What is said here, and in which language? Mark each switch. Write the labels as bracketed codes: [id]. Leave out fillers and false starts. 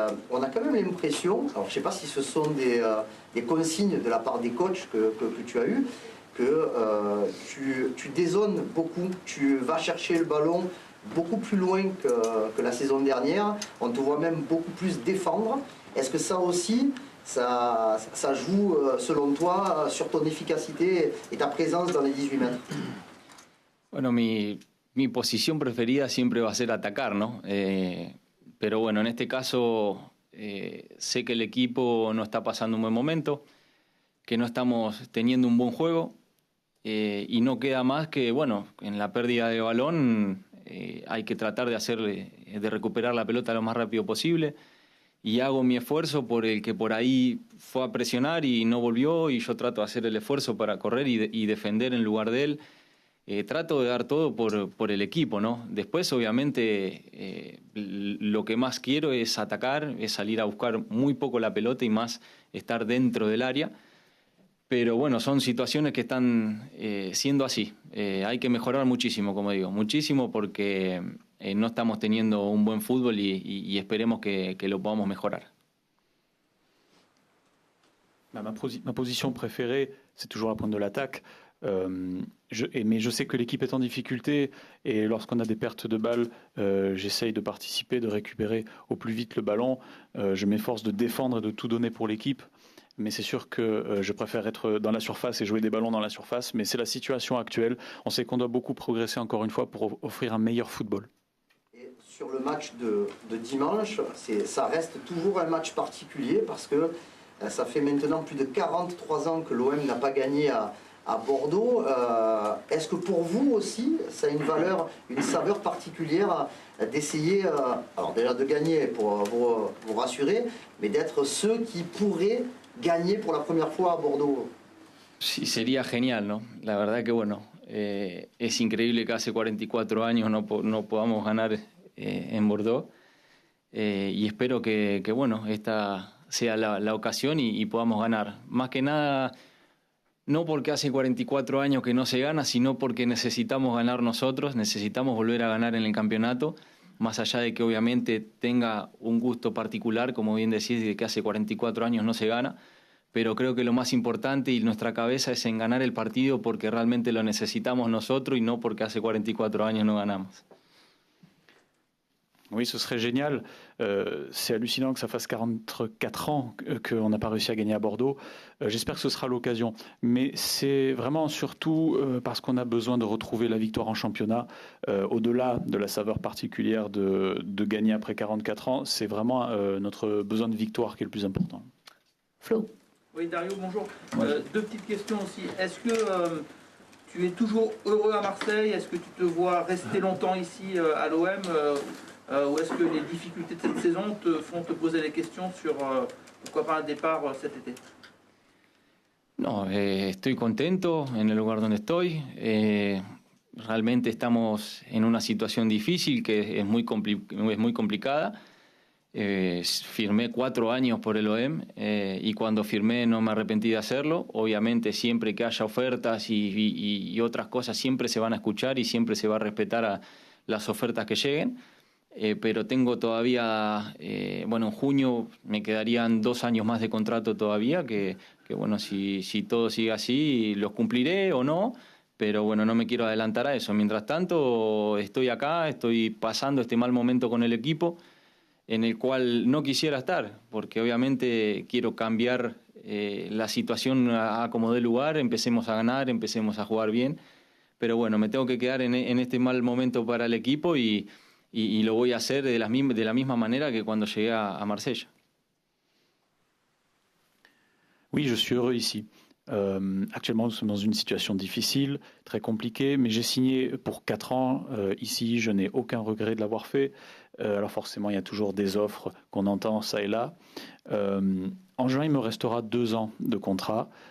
[fr] On a quand même l'impression, alors je ne sais pas si ce sont des consignes de la part des coachs que tu as eues, que tu dézones beaucoup, tu vas chercher le ballon beaucoup plus loin que la saison dernière, on te voit même beaucoup plus défendre. Est-ce que ça aussi, ça joue selon toi sur ton efficacité et ta présence dans les 18 mètres? [es] Bueno, mi posición preferida siempre va a ser atacar, ¿no? pero bueno, en este caso sé que el equipo no está pasando un buen momento, que no estamos teniendo un buen juego y no queda más que, bueno, en la pérdida de balón hay que tratar de recuperar la pelota lo más rápido posible y hago mi esfuerzo por el que por ahí fue a presionar y no volvió y yo trato de hacer el esfuerzo para correr y defender en lugar de él. Trato de dar todo por el equipo, ¿no? Después, obviamente, lo que más quiero es atacar, es salir a buscar muy poco la pelota y más estar dentro del área. Pero bueno, son situaciones que están siendo así. Hay que mejorar muchísimo, como digo, muchísimo porque no estamos teniendo un buen fútbol y esperemos que lo podamos mejorar. [fr] Ma position préférée, c'est toujours la pointe de l'attaque. Mais je sais que l'équipe est en difficulté et lorsqu'on a des pertes de balles, j'essaye de participer, de récupérer au plus vite le ballon. Je m'efforce de défendre et de tout donner pour l'équipe. Mais c'est sûr que je préfère être dans la surface et jouer des ballons dans la surface. Mais c'est la situation actuelle. On sait qu'on doit beaucoup progresser encore une fois pour offrir un meilleur football. Et sur le match de dimanche, ça reste toujours un match particulier parce que ça fait maintenant plus de 43 ans que l'OM n'a pas gagné à Bordeaux. Est-ce que pour vous aussi, ça a une valeur, une saveur particulière d'essayer, alors déjà de gagner pour vous rassurer, mais d'être ceux qui pourraient gagner [es] por la primera [fr] fois a Bordeaux? [es] Sí, sería genial, ¿no? La verdad que bueno, es increíble que hace 44 años no podamos ganar en Bordeaux y espero que bueno, esta sea la ocasión y podamos ganar. Más que nada, no porque hace 44 años que no se gana, sino porque necesitamos ganar nosotros, necesitamos volver a ganar en el campeonato, más allá de que obviamente tenga un gusto particular, como bien decís, de que hace 44 años no se gana, pero creo que lo más importante y nuestra cabeza es en ganar el partido porque realmente lo necesitamos nosotros y no porque hace 44 años no ganamos. [fr] Oui, ce serait génial. C'est hallucinant que ça fasse 44 ans qu'on n'a pas réussi à gagner à Bordeaux. J'espère que ce sera l'occasion. Mais c'est vraiment surtout parce qu'on a besoin de retrouver la victoire en championnat. Au-delà de la saveur particulière de gagner après 44 ans, c'est vraiment notre besoin de victoire qui est le plus important. Flo. Oui, Dario, bonjour. Deux petites questions aussi. Est-ce que tu es toujours heureux à Marseille? Est-ce que tu te vois rester longtemps ici à l'OM ou est-ce que les difficultés de cette saison te font te poser des questions sur pourquoi pas un départ cet été? [es] No, estoy contento en el lugar donde estoy. Realmente estamos en una situación difícil que es muy complicada. Firmé 4 años por el OM y cuando firmé no me arrepentí de hacerlo. Obviamente siempre que haya ofertas y otras cosas siempre se van a escuchar y siempre se va a respetar a las ofertas que lleguen. Pero tengo todavía, bueno, en junio me quedarían 2 años más de contrato todavía, que bueno, si todo sigue así, los cumpliré o no, pero bueno, no me quiero adelantar a eso. Mientras tanto, estoy acá, estoy pasando este mal momento con el equipo, en el cual no quisiera estar, porque obviamente quiero cambiar la situación a como dé lugar, empecemos a ganar, empecemos a jugar bien, pero bueno, me tengo que quedar en este mal momento para el equipo y lo voy a hacer de la misma manera que cuando llegué a Marsella. [fr] Oui, je suis heureux ici. Actuellement, nous sommes dans une situation difficile, très compliquée, mais j'ai signé pour 4 ans ici. Je n'ai aucun regret de l'avoir fait. Alors forcément, il y a toujours des offres qu'on entend ça et là. En juin, il me restera 2 ans de contrat.